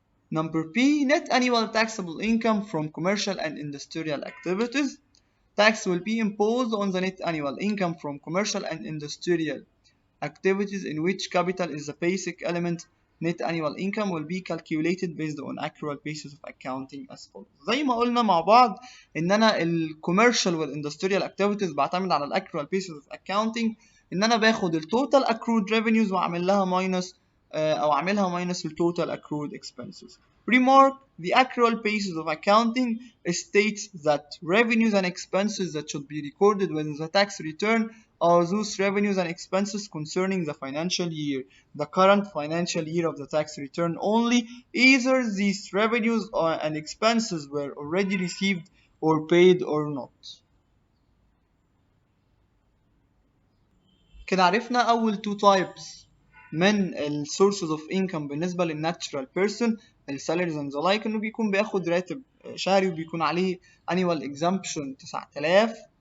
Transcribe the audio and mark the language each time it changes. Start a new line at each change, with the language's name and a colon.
English: Number B, net annual taxable income from commercial and industrial activities. Tax will be imposed on the net annual income from commercial and industrial activities in which capital is the basic element. Net annual income will be calculated based on accrual basis of accounting as follows.
Arabic: زي ما قلنا مع بعض ان انا الكوميرشال والاندستريال activities بعتمد على الاكروال
English: basis of accounting،
Arabic: ان انا باخد التوتال
English: accrued revenues
Arabic: واعمل لها minus او اعملها minus التوتال
English: accrued expenses. Remark, the accrual basis of accounting states that revenues and expenses that should be recorded within the tax return are those revenues and expenses concerning the financial year, the current financial year of the tax return only, either these revenues and expenses were already received or paid or not.
Arabic: كده عرفنا أول
English: two types
Arabic: من ال
English: sources of income
Arabic: بالنسبة للناتشرال بيرسون، السالاريز
English: and the like،
Arabic: إنه بيكون بياخد راتب شهري وبيكون عليه
English: annual exemption 9000.